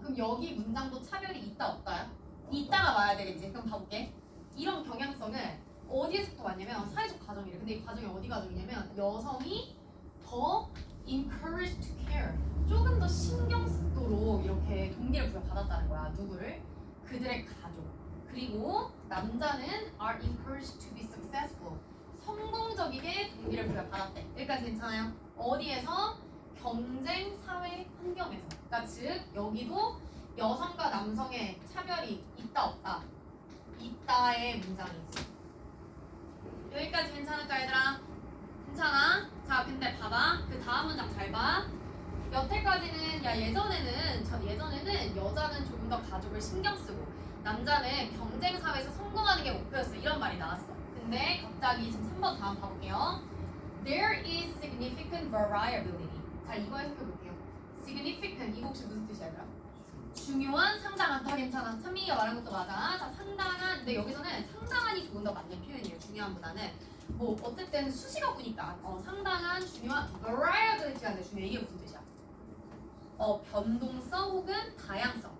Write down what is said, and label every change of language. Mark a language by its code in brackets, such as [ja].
[ko] 그럼 여기 문장도 차별이 있다 없다야? 있다가 와야 되겠지. 그럼 봐볼게. 이런 경향성을 어디에서부터 왔냐면 사회적 과정이래. 근데 이 과정이 어디 과정이냐면 여성이 더 [en] encouraged to care. [ko] 조금 더 신경 쓰도록 이렇게 동기를 부여받았다는 거야. 누구를? 그들의 가족. 그리고 남자는 [en] are encouraged to be successful. [ko] 성공적이게 동기를 부여받았대. 여기까지 괜찮아요? 어디에서? 경쟁 사회 환경에서. 그러니까 즉 여기도 여성과 남성의 차별이 있다 없다? 있다의 문장이지. 여기까지 괜찮을까 얘들아? 괜찮아? 자, 근데 봐봐. 그 다음 문장 잘 봐. 여태까지는 예전에는 여자는 조금 더 가족을 신경 쓰고 남자는 경쟁 사회에서 성공하는 게 목표였어. 이런 말이 나왔어. 근데 갑자기 지금 3번 다음 봐볼게요. [en] There is significant variability. [ko] 자, 이거 해석해 볼게요. significant 이거 혹시 무슨 뜻이야, 얘들아? 중요한, 상당한. 다 괜찮아. 찬민이가 말한 것도 맞아. 자, 상당한. 근데 여기서는 상당한이 조금 더 맞는 표현이에요. 중요한보다는. 뭐 어쨌든 수식어구니까 상당한, 중요한, variability가 내 중요해. 이게 무슨 뜻이야? 변동성 혹은 다양성.